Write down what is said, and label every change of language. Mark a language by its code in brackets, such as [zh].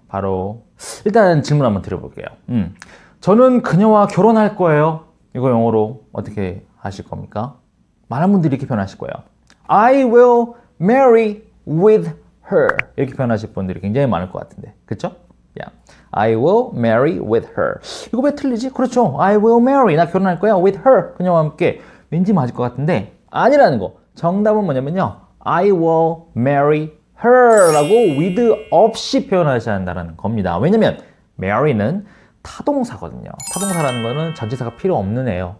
[ko] 바로 일단 질문 한번 드려볼게요. 저는 그녀와 결혼할 거예요. 이거 영어로 어떻게 하실 겁니까? 많은 분들이 이렇게 표현하실 거예요. [en] I will marry with her [ko] 이렇게 표현하실 분들이 굉장히 많을 것 같은데 그쵸? Yeah. [en] I will marry with her [ko] 이거 왜 틀리지? 그렇죠. I will marry 나 결혼할 거야 with her 그녀와 함께 왠지 맞을 것 같은데 아니라는 거 정답은 뭐냐면요 [en] I will marry her [ko] 라고 with 없이 표현하셔야 한다는 겁니다. 왜냐면 marry는 타동사거든요. 타동사라는 거는 전치사가 필요 없는 애예요.